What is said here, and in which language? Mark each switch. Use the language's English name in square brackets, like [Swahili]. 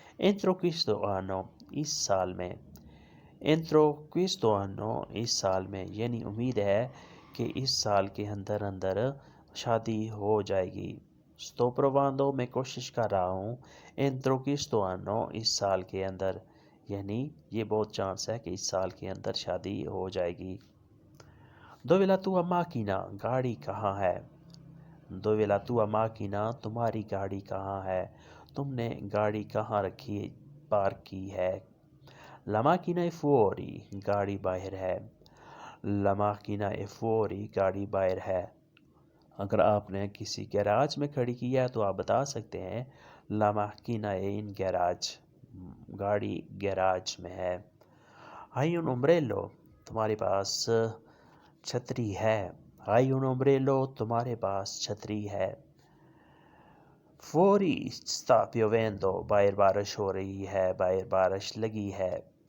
[Italian] Entro questo anno, [Hindi] इस साल में। Entro questo anno, इस साल में, यानी उम्मीद है कि इस साल के अंदर अंदर शादी हो जाएगी। [Italian] Sto provando, [Hindi] मैं कोशिश कर रहा हूँ। [Italian] Entro questo anno, [Hindi] इस साल के अंदर, यानी ये बहुत चांस है कि इस साल के अंदर शादी हो जाएगी। [Italian] Dove la tua macchina, [Hindi] गाड़ी कहाँ है। [Italian] Dove la tua macchina, [Hindi] तुम्हारी गाड़ी कहाँ है, तुमने गाड़ी कहाँ रखी, पार्क की है। [Italian] La macchina è fuori, [Hindi] गाड़ी बाहर है। [Italian] La macchina è fuori, गाड़ी बाहर है। [Hindi] अगर आपने किसी गैराज में खड़ी की है तो आप बता सकते हैं [Italian] La macchina è in garage, [Hindi] गाड़ी गैराज में है। [Italian] Hai un ombrello, [Hindi] तुम्हारे पास छतरी है। [Italian] Hai un ombrello, [Hindi] तुम्हारे पास छतरी है। [Italian] Fuori sta piovendo, [Hindi] बाहर बारिश हो रही है, बाहर बारिश लगी है।